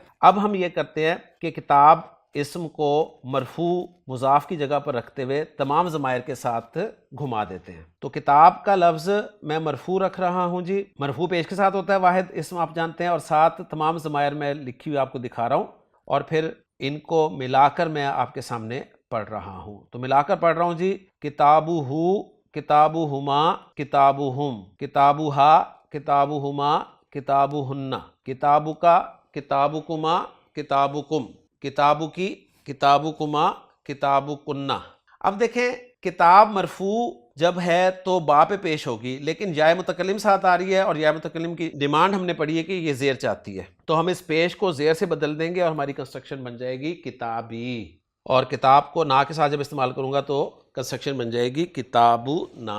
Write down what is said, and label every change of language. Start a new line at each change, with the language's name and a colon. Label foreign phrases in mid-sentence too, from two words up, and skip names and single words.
Urdu: اب ہم یہ کرتے ہیں کہ کتاب اسم کو مرفوع مضاف کی جگہ پر رکھتے ہوئے تمام ضمائر کے ساتھ گھما دیتے ہیں۔ تو کتاب کا لفظ میں مرفوع رکھ رہا ہوں جی، مرفوع پیش کے ساتھ ہوتا ہے واحد اسم آپ جانتے ہیں، اور ساتھ تمام ضمائر میں لکھی ہوئی آپ کو دکھا رہا ہوں، اور پھر ان کو ملا کر میں آپ کے سامنے پڑھ رہا ہوں۔ تو ملا کر پڑھ رہا ہوں جی، کتابو ہو،
Arabic: کتابو ہما، کتابو ہم، کتابو ہا، کتابو ہما، کتابو ہنہ، کتابو کا، کتابو کما، کتابو کم، کتابو کی، کتابو کما، کتابو کنہ۔
Urdu: اب دیکھیں کتاب مرفوع جب ہے تو با پہ پیش ہوگی، لیکن یا متکلم ساتھ آ رہی ہے، اور یا متکلم کی ڈیمانڈ ہم نے پڑھی ہے کہ یہ زیر چاہتی ہے، تو ہم اس پیش کو زیر سے بدل دیں گے اور ہماری کنسٹرکشن بن جائے گی کتابی، اور کتاب کو نا کے ساتھ جب استعمال کروں گا تو کنسٹرکشن بن جائے گی کتابو نا۔